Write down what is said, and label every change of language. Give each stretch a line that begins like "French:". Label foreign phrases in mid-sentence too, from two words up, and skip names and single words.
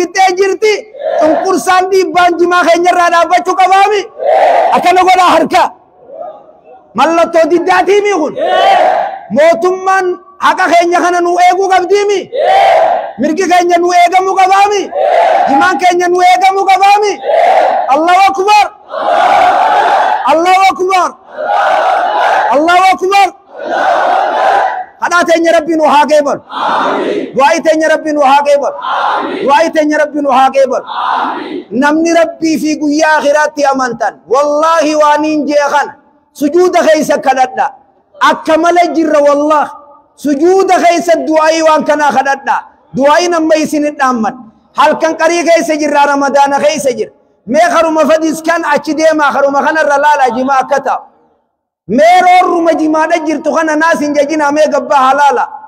Oromo: fixxee jirti cunqursaan dhiibbaan jimaa keenya irraa dhaabbachuu qabaami akkana godha harka mallattoo diddaatiimi kun mootummaan haqa keenya kana nu eeguu qabdiimi mirgi keenya nu eegamuu qabaami jimaan keenya nu eegamuu qabaami
Arabic: الله أكبر الله أكبر الله أكبر
Oromo: kadhaa teenya rabbi nu haa qeebalu du'aa'i teenya rabbi nu haa qeebalu du'aa'i teenya rabbi nu haa qeebalu namni rabbii fi guyyaa akhiraatti amantan wallaahi waaniin jee kana sujuuda keessa kadhadha akka malee jirra wallaahi sujuuda keessa du'aa'i waan kanaa kadhadha du'aa'iin amma isinit dhaamman halkan qarii keessa jirra ramadaana keessa jirra mee karuma fadis kan achi deemaa karuma kanarra laala jimaa akka ta'u mee roorruma jimaadha jirtu kana naas hin jajinaa mee gabbaa halaala